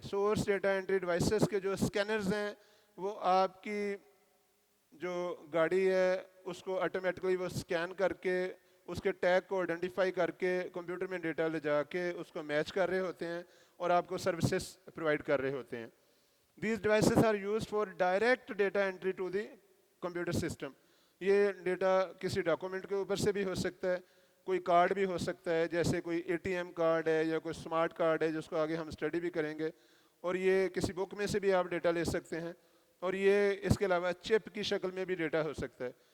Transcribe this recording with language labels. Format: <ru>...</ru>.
<hi>Source data entry devices के जो scanners हैं वो आपकी जो गाड़ी है उसको ऑटोमेटिकली वो स्कैन करके उसके टैग को आइडेंटिफाई करके कंप्यूटर में डेटा ले जाके उसको मैच कर रहे होते हैं और आपको सर्विसेज प्रोवाइड कर रहे होते हैं.</hi> <en>These devices are used for direct data entry to the computer system.</en> <hi>ये डेटा किसी डॉक्यूमेंट के ऊपर से भी हो सकता है, कोई कार्ड भी हो सकता है, जैसे कोई ATM कार्ड है या कोई स्मार्ट कार्ड है, जिसको आगे हम स्टडी भी करेंगे. और ये किसी बुक में से भी आप डेटा ले सकते हैं. और ये इसके अलावा चिप की शक्ल में भी डेटा हो सकता है.</hi>